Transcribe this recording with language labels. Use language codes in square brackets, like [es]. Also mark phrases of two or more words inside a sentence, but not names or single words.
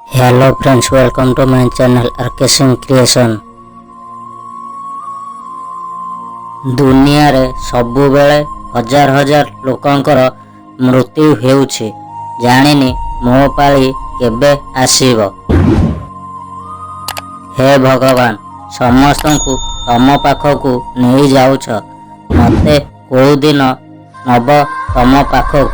[en] Hello friends, welcome to my channel RK Singh Creation। [or] ଦୁନିଆ ସବୁବେଳେ ହଜାର ହଜାର ଲୋକଙ୍କର ମୃତ୍ୟୁ ହେଉଛି, ଜାଣିନି ମୋ ପାଳି କେବେ ଆସିବ। ହେ ଭଗବାନ, ସମସ୍ତଙ୍କୁ ତମ ପାଖକୁ ନେଇ ଯାଉଛ, ମତେ କେଉଁ ଦିନ ନେବ ତମ ପାଖକୁ।